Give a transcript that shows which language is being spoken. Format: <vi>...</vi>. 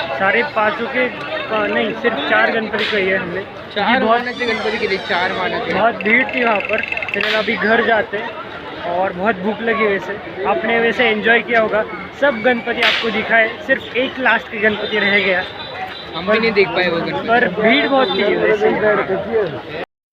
<hi>सारे पाँचों के नहीं सिर्फ 4 गणपति कही है हमने.</hi> <mr>4 मानाचे गणपती केले, 4 मानाचे.</mr> <hi>बहुत भीड़ थी वहाँ पर. फिर अभी घर जाते और बहुत भूख लगी. वैसे आपने वैसे एंजॉय किया होगा. सब गणपति आपको दिखाए, सिर्फ एक लास्ट के गणपति रह गया. हम भी नहीं देख पाए वो गणपती. पर भीड़ बहुत थी वैसे.</hi>